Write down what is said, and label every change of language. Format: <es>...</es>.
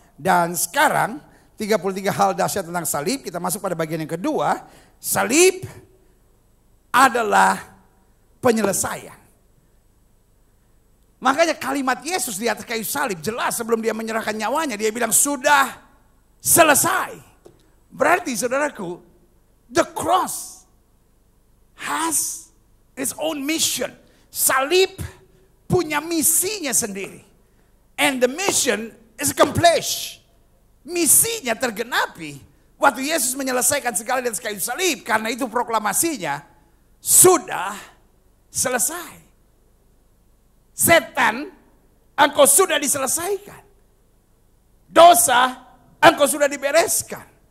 <id>Dan sekarang 33 hal dahsyat tentang salib, kita masuk pada bagian yang kedua. Salib adalah penyelesaian. Makanya kalimat Yesus di atas kayu salib jelas sebelum dia menyerahkan nyawanya. Dia bilang sudah selesai. Berarti saudaraku,</id> <en>the cross has its own mission.</en> <id>Salib punya misinya sendiri.</id> <en>And the mission is accomplished.</en> <id>Misinya tergenapi waktu Yesus menyelesaikan segala di atas kayu salib. Karena itu proklamasinya sudah selesai. Setan, engkau sudah diselesaikan. Dosa, engkau sudah dibereskan.</id>